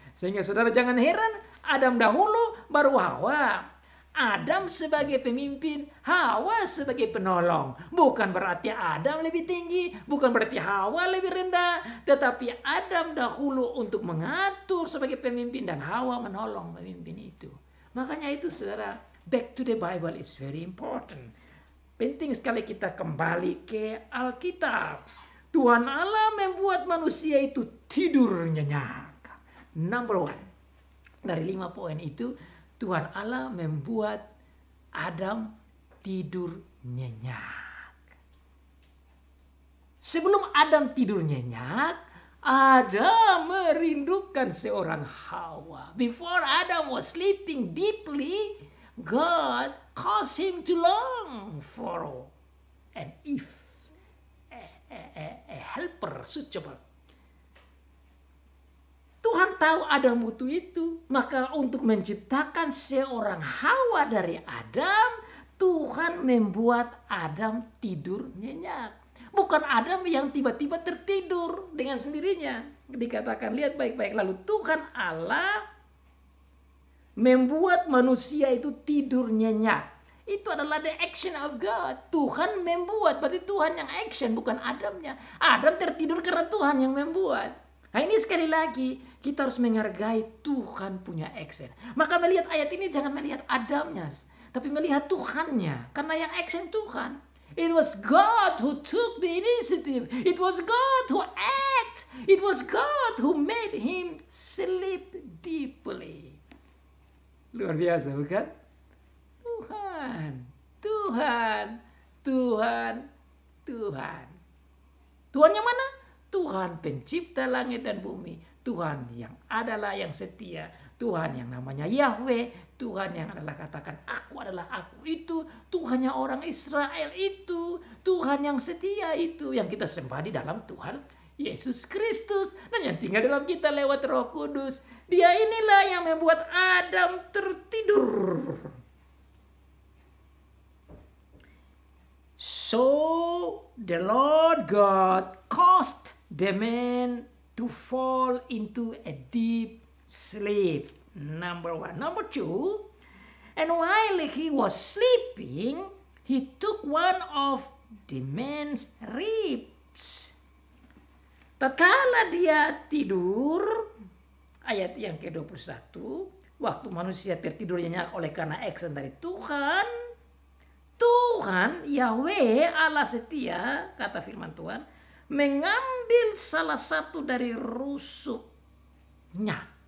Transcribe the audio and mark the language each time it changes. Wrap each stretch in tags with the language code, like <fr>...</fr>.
<id>Sehingga saudara jangan heran, Adam dahulu baru Hawa. Adam sebagai pemimpin, Hawa sebagai penolong. Bukan berarti Adam lebih tinggi, bukan berarti Hawa lebih rendah, tetapi Adam dahulu untuk mengatur sebagai pemimpin dan Hawa menolong pemimpin itu. Makanya itu saudara,</id> <en>back to the Bible is very important.</en> <id>Penting sekali kita kembali ke Alkitab. Tuhan Allah membuat manusia itu tidur nyenyak.</id> <en>Number one.</en> <id>Dari 5 poin itu, Tuhan Allah membuat Adam tidur nyenyak. Sebelum Adam tidur nyenyak, Adam merindukan seorang Hawa.</id> <en>Before Adam was sleeping deeply, God caused him to long for an Eve, a helper suitable.</en> <id>Tuhan tahu Adam butuh itu. Maka untuk menciptakan seorang Hawa dari Adam, Tuhan membuat Adam tidur nyenyak. Bukan Adam yang tiba-tiba tertidur dengan sendirinya. Dikatakan, lihat baik-baik. Lalu Tuhan Allah membuat manusia itu tidur nyenyak. Itu adalah</id> <en>the action of God.</en> <id>Tuhan membuat, berarti Tuhan yang action, bukan Adamnya. Adam tertidur karena Tuhan yang membuat. Nah ini sekali lagi, kita harus menghargai Tuhan punya action. Maka melihat ayat ini jangan melihat Adamnya, tapi melihat Tuhannya. Karena yang action Tuhan.</id> <en>It was God who took the initiative. It was God who act. It was God who made him sleep deeply.</en> <id>Luar biasa bukan? Tuhan, Tuhan, Tuhan, Tuhan. Tuhan yang mana? Tuhan pencipta langit dan bumi. Tuhan yang adalah yang setia. Tuhan yang namanya Yahweh. Tuhan yang adalah katakan aku adalah aku itu. Tuhannya orang Israel itu. Tuhan yang setia itu. Yang kita sembah di dalam Tuhan Yesus Kristus. Dan yang tinggal dalam kita lewat Roh Kudus. Dia inilah yang membuat Adam tertidur.</id> <en>So the Lord God caused the man to fall into a deep sleep. Number one. Number two, and while he was sleeping, he took one of the man's ribs.</en> <id>Tatkala dia tidur, ayat yang ke-21, waktu manusia tertidur nyenyak oleh karena action dari Tuhan, Tuhan, Yahweh, Allah setia, kata firman Tuhan, mengambil salah satu dari rusuknya.</id>